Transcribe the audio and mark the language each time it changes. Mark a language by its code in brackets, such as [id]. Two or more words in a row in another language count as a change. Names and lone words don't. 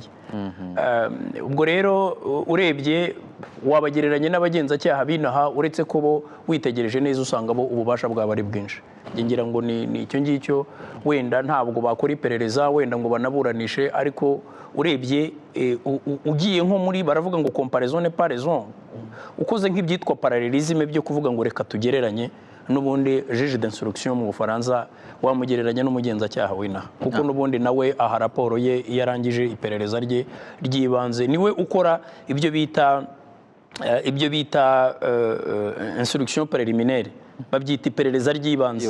[rw] Ubwo rero urebye wabagereranye n'abagenzacyaha binaha, uretse ko bo witegereje neza usanga bo ububasha bwabo ari bwinshi. Ngira ngo ni icyo ngicyo, wenda ntabwo bakora iperereza wenda ngo banaburanishe, ariko urebye ugiye nko muri baravuga ngo [fr] comparaison n'est pas raison, [rw] ukoze nk'ibyitwa parallelisme byo kuvuga ngo reka tugereranye, n'ubundi [fr] juge d'instruction [rw] mu Bufaransa wamugereranya n'umugenzacyaha w'inaha, kuko n'ubundi nawe aha raporo ye yarangije iperereza rye ry'ibanze, niwe ukora ibyo bita [fr] instruction préliminaire, [rw] babyita iperereza ry'ibanze.